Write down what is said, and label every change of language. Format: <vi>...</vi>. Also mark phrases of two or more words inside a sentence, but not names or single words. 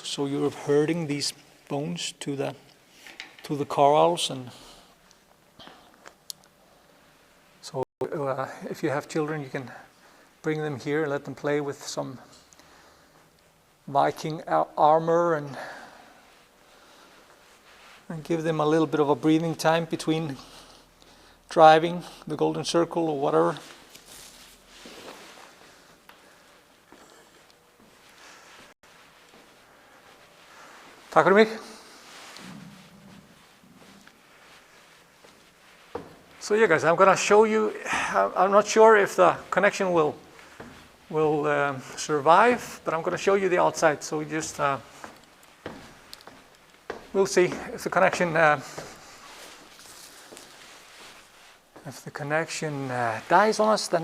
<en>So you're herding these bones to the corrals, and so if you have children, you can bring them here and let them play with some Viking armor and give them a little bit of a breathing time between driving the Golden Circle or whatever.</en> <is>Takk fyrir mig.</is> <en>So yeah, guys, I'm gonna show you. I'm not sure if the connection will survive, but I'm gonna show you the outside. So we just we'll see if the connection dies on us.</en>